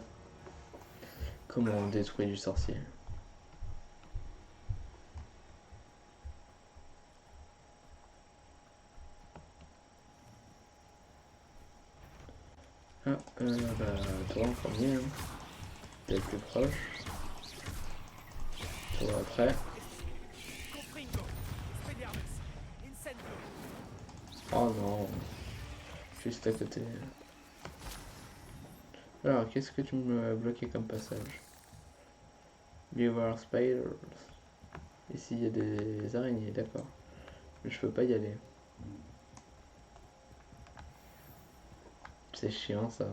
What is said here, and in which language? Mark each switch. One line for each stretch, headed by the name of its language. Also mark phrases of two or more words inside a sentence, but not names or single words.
French: Comment on détruit du sorcier. Ah, bah, toi en premier, hein. T'es le plus proche. Toi après. Confringo, Expelliarmus. Incendio. Oh non. Juste à côté. Alors, qu'est-ce que tu me bloquais comme passage?
English: Beaver Spiders.
French: Ici, il y a des araignées, d'accord. Mais je peux pas y aller. C'est chiant ça.